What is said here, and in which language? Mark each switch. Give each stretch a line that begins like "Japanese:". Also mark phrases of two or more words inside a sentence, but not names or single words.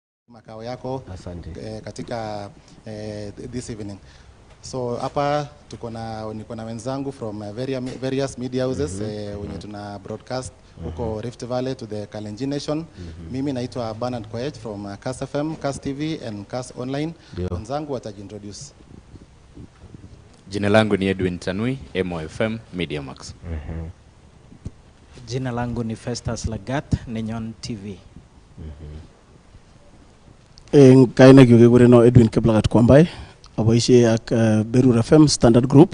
Swahili: makao yako Asante. katika
English: this evening.
Swahili: So hapa niko na wenzangu
English: from various media houses
Swahili: wenye tuna broadcast huko Rift Valley
English: to the Kalenjin Nation.
Swahili: Mimi naitwa Bernard Koech from Kass FM, Kass TV and Kass Online. Wenzangu watajiintroduce. Jina langu ni Edwin Tanui, MOFM Media Max. Jina langu ni Festus Lagat, Nenyon TV.
Kalenjin: Kaina kigureno Edwin Keblagat Kwambai, aboishi ak Berur FM Standard Group.